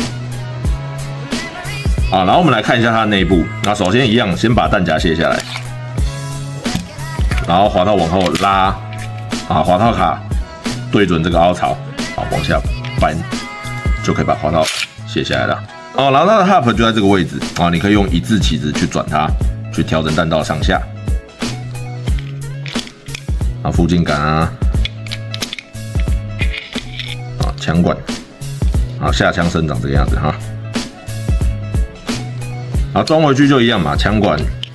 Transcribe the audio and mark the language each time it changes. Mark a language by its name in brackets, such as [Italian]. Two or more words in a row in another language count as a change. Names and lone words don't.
[Chinese] 啊，然後我们來看一下它的內部。那首先一樣，先把彈夾卸下来，然後滑套往後拉，啊，滑套卡對準這個凹槽，好往下扳，就可以把滑套卸下來了。哦，然後它的 hub 就在這個位置啊，你可以用一字起子去轉它，去調整彈道上下。啊，附近桿啊。槍管，好，下槍生長這個樣子哈，好，裝回去就一樣嘛，槍管、